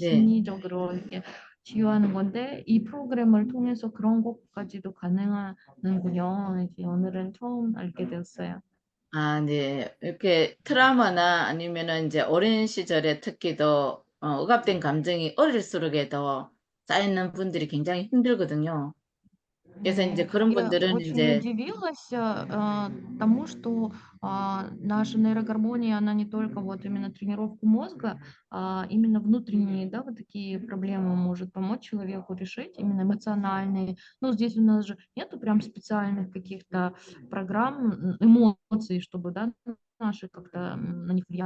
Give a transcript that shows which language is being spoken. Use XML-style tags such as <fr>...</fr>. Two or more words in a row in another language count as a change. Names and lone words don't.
<ko>심리적으로 이렇게 치유하는 건데 이 프로그램을 통해서 그런 것까지도 가능하는군요. 이제 오늘은 처음 알게 되었어요. 아, 네. 이렇게 트라우마나 아니면은 이제 어린 시절에 특히 더 억압된 감정이 어릴수록에 더 쌓이는 분들이 굉장히 힘들거든요. 그래서 이제 그런</ko> <ru>Я</ru> <ko>분들은</ko> <ru>очень</ru> <ko>이제</ko> <ru>удивилась тому, что наша нейрогармония, она не только вот именно тренировку мозга, а именно внутренние, да, вот такие проблемы может помочь человеку решить, именно эмоциональные. Ну, здесь у нас же нету прям специальных каких-то программ, эмоций, чтобы, да, наши как-то на них влиять.</ru>